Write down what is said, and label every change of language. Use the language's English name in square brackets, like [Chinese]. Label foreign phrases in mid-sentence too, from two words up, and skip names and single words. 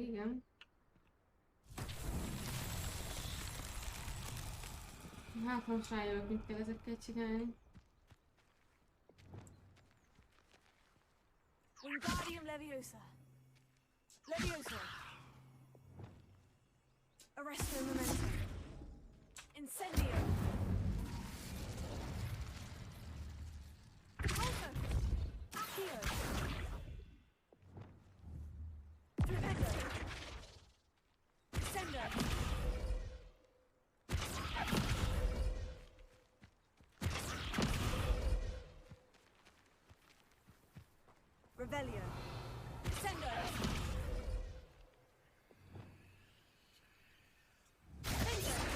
[Hungarian] Hát valószínűleg igen. Hát most rájövök, mit kell ezekkel csinálni. Wingardium Leviosa. Leviosa. Arresto Memento. Incendio. Volto. Accio. Flipendo. Sendo. Revelio. Sendo. Sendo.